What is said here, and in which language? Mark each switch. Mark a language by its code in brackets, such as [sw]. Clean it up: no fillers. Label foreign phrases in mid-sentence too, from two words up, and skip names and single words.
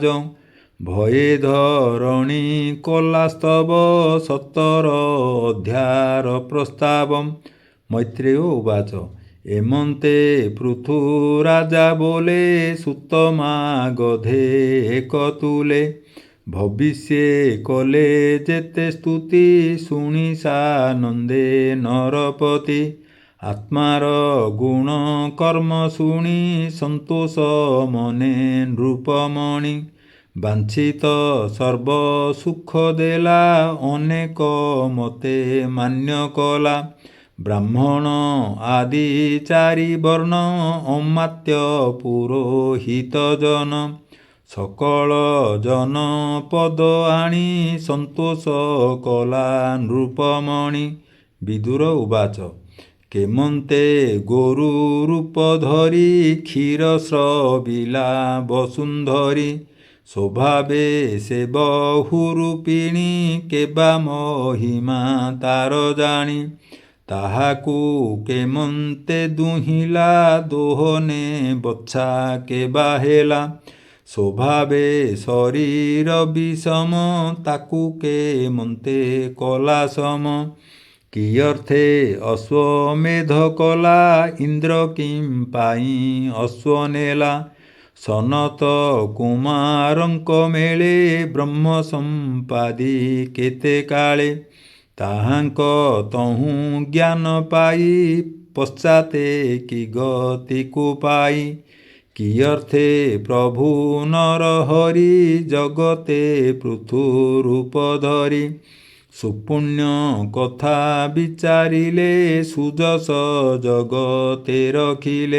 [or] ଭୟେ ଧରଣୀ କଲାସ୍ତବ 17 ଅଧ୍ୟାୟର ପ୍ରସ୍ତାବମ୍। ମୈତ୍ରେୟ ଉବାଚ ଏମନ୍ତେ ପୃଥୁରାଜା ବୋଲେ ସୁତମା ଗଧେ ଏକତୁଲେ। ଭବିଷ୍ୟେ କଲେ ଯେତେ ସ୍ତୁତି ଶୁଣି ସାନନ୍ଦେ ନରପତି। ଆତ୍ମାର ଗୁଣ କର୍ମ ଶୁଣି ସନ୍ତୋଷ ମନେ ନୃପମଣି। ବାଞ୍ଛିତ ସର୍ବ ସୁଖ ଦେଲା ଅନେକ ମତେ ମାନ୍ୟ କଲା। ବ୍ରାହ୍ମଣ ଆଦି ଚାରି ବର୍ଣ୍ଣ ଅମାତ୍ୟ ପୁରୋହିତ ଜନ। ସକଳ ଜନ ପଦ ଆଣି ସନ୍ତୋଷ କଲା ନୃପମଣି। ବିଦୁର ଉବାଚ କେମନ୍ତେ ଗୋରୁ ରୂପ ଧରି କ୍ଷୀର ସ୍ରବିଲା ବସୁନ୍ଧରୀ। ସ୍ୱଭାବେ ସେ ବହୁରୂପିଣୀ କେବା ମହିମା ତାର ଜାଣି। ତାହାକୁ କେମନ୍ତେ ଦୁହିଲା ଦୋହନେ ବଚ୍ଛା କେବା ହେଲା। ସ୍ୱଭାବେ ଶରୀର ବିଷମ ତାକୁ କେମନ୍ତେ କଲା ସମ। କିଅର୍ଥେ ଅଶ୍ୱମେଧ କଲା ଇନ୍ଦ୍ର କିଁ ପାଇ ଅଶ୍ୱନେଲା। ସନତ କୁମାରଙ୍କ ମେଳେ ବ୍ରହ୍ମ ସମ୍ପାଦି କେତେ କାଳେ। ତାହାଙ୍କ ତହୁଁ ଜ୍ଞାନ ପାଇ ପଶ୍ଚାତେ କି ଗତିକୁ ପାଇ। କିଅର୍ଥେ ପ୍ରଭୁ ନର ହରି ଜଗତେ ପୃଥୁ ରୂପ ଧରି। ସୁପୁଣ୍ୟ କଥା ବିଚାରିଲେ ସୁଯଶ ଜଗତେ ରଖିଲେ।